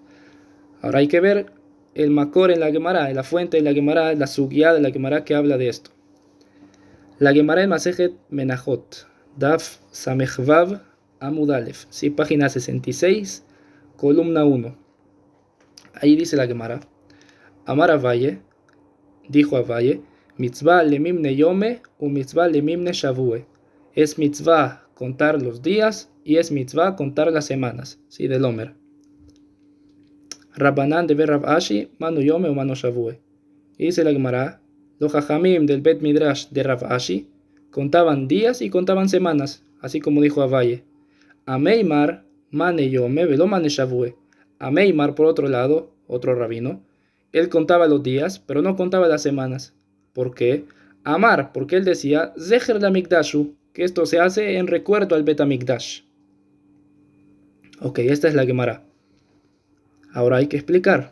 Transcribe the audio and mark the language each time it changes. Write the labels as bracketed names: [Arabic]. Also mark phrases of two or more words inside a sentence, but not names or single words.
[Spanish] Ahora hay que ver el Makor en la Gemara, la fuente de la Gemara, la Sugya de la Gemara que habla de esto. La Gemara en Masejet Menachot, [Hebrew] דף ס״ו עמוד א, [Spanish] sí, página 66, columna 1. Ahí dice la Gemara, [Aramaic] אמר אביי, [Spanish] dijo Avaye, [Aramaic] מצוה למימני יומי ומצוה למימני שבועי. [Spanish] Es mitzvah contar los días y es mitzvah contar las semanas, sí, del Omer. [Aramaic] רבנן דרב אשי, מנו יומי ומנו שבועי. [Spanish] Y dice la Gemara, los Jajamim del Bet Midrash de Rav Ashi contaban días y contaban semanas, así como dijo Avaye. [Aramaic] אמימר, מני יומי, ולא מני שבועי. [Spanish] Ameimar, por otro lado, otro rabino, él contaba los días, pero no contaba las semanas. ¿Por qué? Amar, porque él decía, [Hebrew] זכר למקדש הוא, [Spanish] que esto se hace en recuerdo al Bet Hamikdash. Ok, esta es la Gemara. Ahora hay que explicar.